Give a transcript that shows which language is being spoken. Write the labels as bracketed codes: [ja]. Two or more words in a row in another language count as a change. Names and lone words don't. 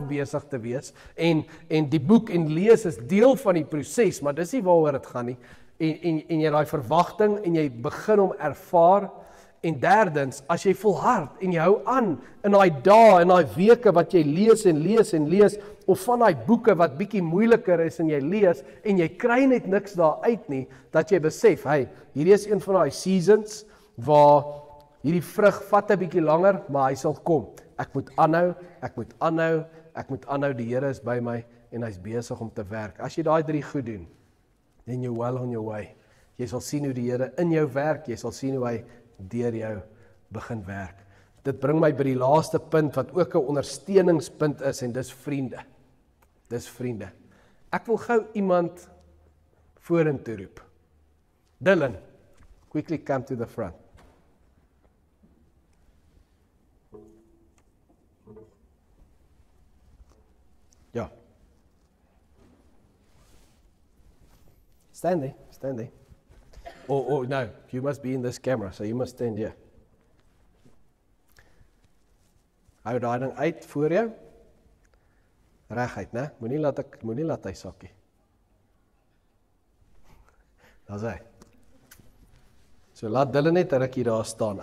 [af] besig te wees, en die boek en lees is deel van die proses, maar dis nie waaroor dit gaan nie, en jy daai verwagting, en jy begin om ervaar, en derdens, as jy volhard, en jy hou aan, in daai dae, en daai weke, wat jy lees en lees en lees, of van daai boeke wat bietjie moeiliker is, en jy lees, en jy kry net niks daar uit nie, dat jy besef, hierdie is een van daai seasons, waar hierdie vrug vat 'n bietjie langer, maar hy sal kom. Ek moet aanhou, die Here is by my, en hy's besig om te werk. As jy daai 3 goed doen, [en] then you're well on your way. [af] Jy sal sien hoe die Here in jou werk, jy sal sien hoe hy deur jou begin werk. Dit bring my by die laaste punt, wat ook 'n ondersteuningspunt is, en dis vriende. Dis vriende. Ek wil gou iemand vorentoe roep. Dylan, [en] quickly come to the front. [af] Ja. [en] Stand there, stand there. Oh, no, you must be in this camera, so you must stand here. [af] Hou daai ding uit voor jou. Reguit, né? Moenie laat hy sakkie. Daar's hy. So laat hulle net 'n rukkie daar staan.